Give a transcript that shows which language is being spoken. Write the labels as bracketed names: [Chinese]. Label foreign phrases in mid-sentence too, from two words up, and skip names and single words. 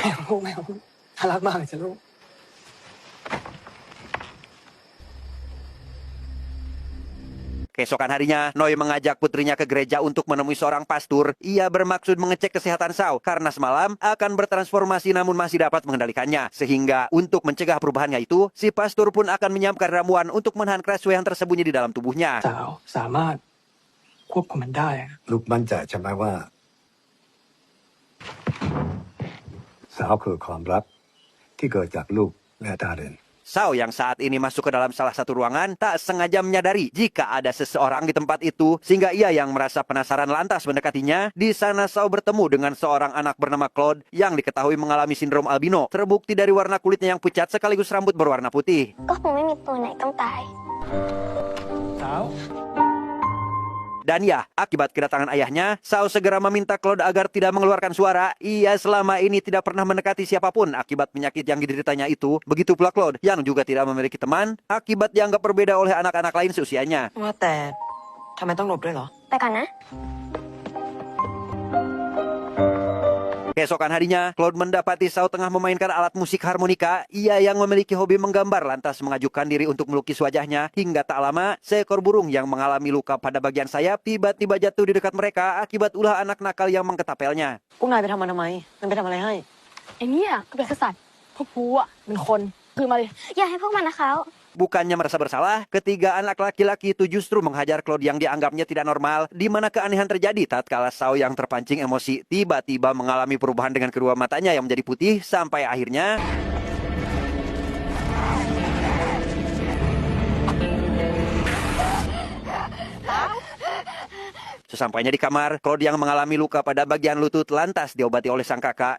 [Indonesian] Keesokan harinya, Noi mengajak putrinya ke gereja untuk menemui seorang pastor. Ia bermaksud mengecek kesehatan Sao karena semalam akan bertransformasi namun masih dapat mengendalikannya. Sehingga untuk mencegah perubahannya itu, si pastor pun akan menyiapkan ramuan untuk menahan krasue yang tersembunyi di dalam tubuhnya. [Thai] สามารถควบคุมมันได้ ลูกมั่นใจใช่ไหมว่าสาวคือความลับที่เกิดจากลูกและดาริน [Indonesian] Sao yang saat ini masuk ke dalam salah satu ruangan tak sengaja menyadari jika ada seseorang di tempat itu, sehingga ia yang merasa penasaran lantas mendekatinya. Di sana Sao bertemu dengan seorang anak bernama Claude yang diketahui mengalami sindrom albino, terbukti dari warna kulitnya yang pucat sekaligus rambut berwarna putih. [Thai] ก็คงไม่มีตัวไหนต้องตาย [Indonesian] Dan ya, akibat kedatangan ayahnya, Sao segera meminta Claude agar tidak mengeluarkan suara. Ia selama ini tidak pernah mendekati siapapun akibat penyakit yang dideritanya itu. Begitu pula Claude, yang juga tidak memiliki teman, akibat dianggap berbeda oleh anak-anak lain seusianya. [Thai] ว่าแต่ทำไมต้องหลบด้วยเหรอ ไปก่อนนะ [Indonesian] Keesokan harinya, Claude mendapati Sao tengah memainkan alat musik harmonika. Ia yang memiliki hobi menggambar lantas mengajukan diri untuk melukis wajahnya. Hingga tak lama, seekor burung yang mengalami luka pada bagian sayap tiba-tiba jatuh di dekat mereka akibat ulah anak nakal yang mengketapelnya. [Thai] พวกนายไปทำมันทำไม มันไปทำอะไรให้ ไอ้เนี่ยก็เป็นแค่สัตว์พวกกูอ่ะเป็นคนคือมาเลย อย่าให้พวกมันนะเขา [Indonesian] Bukannya merasa bersalah, ketiga anak laki-laki itu justru menghajar Claude yang dianggapnya tidak normal. Di mana keanehan terjadi tatkala Sao yang terpancing emosi tiba-tiba mengalami perubahan dengan kedua matanya yang menjadi putih sampai akhirnya sesampainya di kamar, Claude yang mengalami luka pada bagian lutut lantas diobati oleh sang kakak.